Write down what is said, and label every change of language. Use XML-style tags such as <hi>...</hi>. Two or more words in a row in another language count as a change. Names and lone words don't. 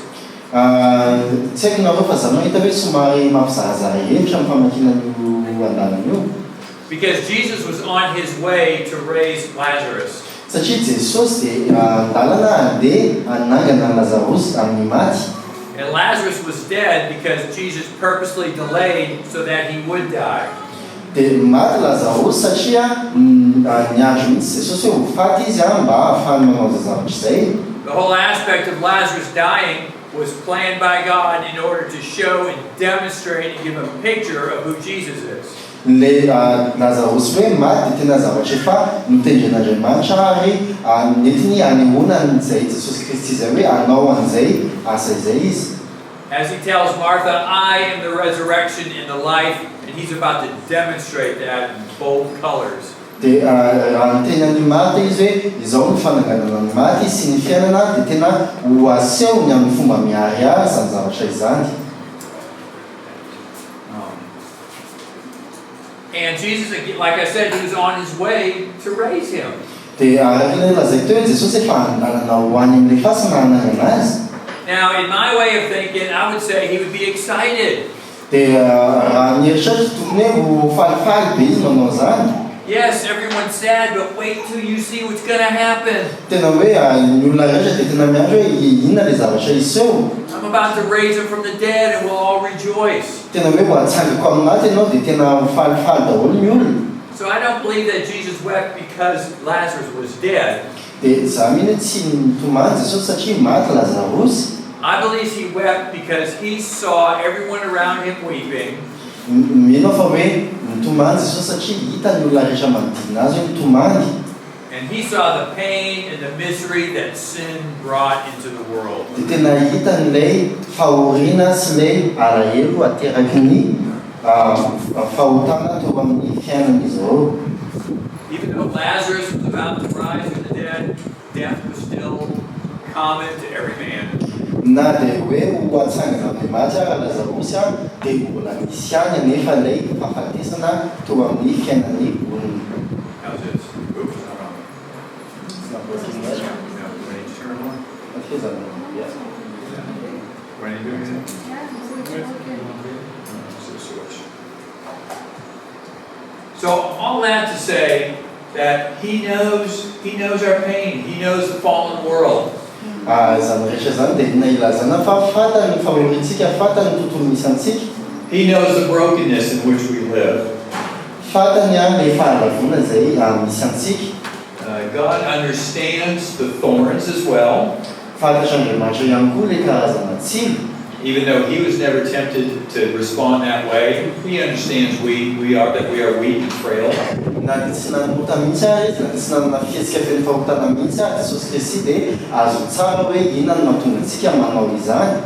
<mg>Tsy haiko nareo fa zaho mahita hoe somary mampizarazara hevitra amin'ny famakiana io andalana io.</mg> <en>Because Jesus was on his way to raise Lazarus.</en> <mg>Satria Jesosy dia andalana handeha hanangana Lazarus amin'ny maty.</mg> <en>And Lazarus was dead because Jesus purposely delayed so that he would die.</en> <mg>Dia maty Lazarus satria niandro mihitsy Jesosy hoe ho faty izy mba ahafahany manao zavatra izay.</mg> <en>The whole aspect of Lazarus dying was planned by God in order to show and demonstrate and give a picture of who Jesus is.</en> <mg>Le Lazarus hoe maty dia tena zavatra efa notendren'Andriamanitra ary nentiny hanehoana an'izay Jesosy Kristy izay hoe hanao an'izay asa izay izy.</mg> <en>As he tells Martha, I am the resurrection and the life, and he's about to demonstrate that in bold colors.</en> <mg>Dia raha ny tenan'ny Marta izy hoe izao ny fananganana ny maty sy ny fiainana dia tena ho asehony amin'ny fomba miharihary izany zavatra izany.</mg> <en>And Jesus, like I said, he was on his way to raise him.</en> <mg>Dia lazaiko teo Jesosy efa nanao ho any amin'ilay fasana hananana azy.</mg> <en>Now, in my way of thinking, I would say he would be excited.</en> <mg>Dia raha ny eritreritra tokony hoe ho falifaly be izy manao zany.</mg> <en>Yes, everyone's sad, but wait till you see what's going to happen.</en> <mg>Tena hoe ny olona rehetra dia tena miandry hoe inona ilay zavatra iseho.</mg> <en>I'm about to raise him from the dead and we'll all rejoice.</en> <mg>Tena hoe ho atsangako aminaty ianao dia tena falifaly daholo ny olona.</mg> <en>So I don't believe that Jesus wept because Lazarus was dead.</en> <mg>Dia za mihitsy tsy nitomany Jesosy satria maty Lazarus.</mg> <en>I believe he wept because he saw everyone around him weeping.</en> <mg>Mino fa hoe nitomany Jesosy satria hita ny olona rehetra manodidina azy hoe nitomany.</mg> <en>And he saw the pain and the misery that sin brought into the world.</en> <mg>Dia tena hita n'ilay fahoriana sy ilay alahelo ateraky ny fahotana teo amin'ny fiainan'izy ireo.</mg> <en>Even though Lazarus was about to rise from the dead, death was still common to every man.</en> <mg>Na dia hoe ho atsangana amin'ny maty ara Lazarus dia mbola misy any anefa ilay fahafatesana teo amin'ny fiainan'ny olona.</mg> <en>How's this? Oops, It's not working yet. It is on, yes. When are you doing it? So all that to say that he knows our pain. He knows the fallen world.</en> <mg>Zany rehetra zany dia na ilazana fa fantany ny fahorintsika, fantany ny tontolo misy antsika.</mg> <en>He knows the brokenness in which we live.</en> <mg>Fantany ilay fahalavoana izay misy antsika.</mg> <en>God understands the thorns as well.</en> <mg>Fantatr'Andriamanitra ihany koa ilay karazana tsilo.</mg> <en>Even though he was never tempted to respond that way, he understands that we are weak and frail.</en> <mg>Na dia tsy nanomota mihitsy ary izy, na dia tsy nanana fihetsika feno fahotana mihitsy ary Jesosy Kristy dia azo tsara hoe inona no mahatonga antsika manao izany.</mg>